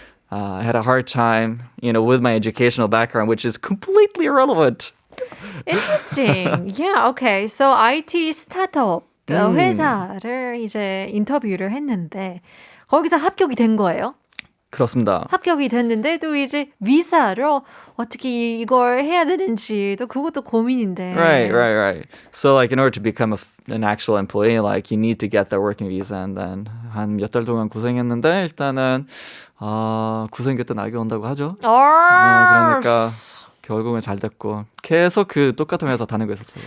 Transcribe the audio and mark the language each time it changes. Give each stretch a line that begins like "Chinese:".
English: I had a hard time, with my educational background, which is completely irrelevant. Interesting. Yeah, okay.
Korean: So IT 스타트업 회사를 이제 인터뷰를 했는데 거기서 합격이 된 거예요? 그렇습니다. 합격이 됐는데 또 이제 비자로 어떻게 이걸 해야 되는지도 그것도 고민인데.
English: Right. So like in order to become an actual employee, like you need to get that working visa, and then
Korean: 한 몇 달 동안 고생했는데 일단은 고생 끝에 낙이 온다고 하죠. 그러니까 결국은 잘 됐고 계속 그 똑같은 회사 다니고 있었어요.